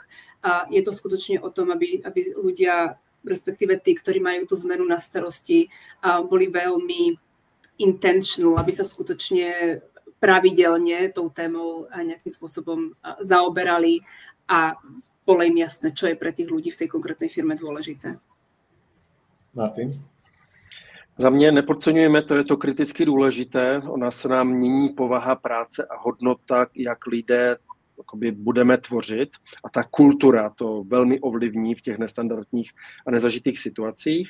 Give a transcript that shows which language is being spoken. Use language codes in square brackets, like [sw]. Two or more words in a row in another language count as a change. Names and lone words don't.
[sk] Je to skutočne o tom, aby ľudia, respektíve tí, ktorí majú tú zmenu na starosti, boli veľmi intentional, aby sa skutočne pravidelne tou témou nejakým spôsobom zaoberali a bolo im jasné, čo je pre tých ľudí v tej konkrétnej firme dôležité. Martin? [cs] Za mě nepodceňujeme, to je to kriticky důležité. Ona se nám mění povaha práce a hodnota, jak lidé budeme tvořit. A ta kultura to velmi ovlivní v těch nestandardních a nezažitých situacích.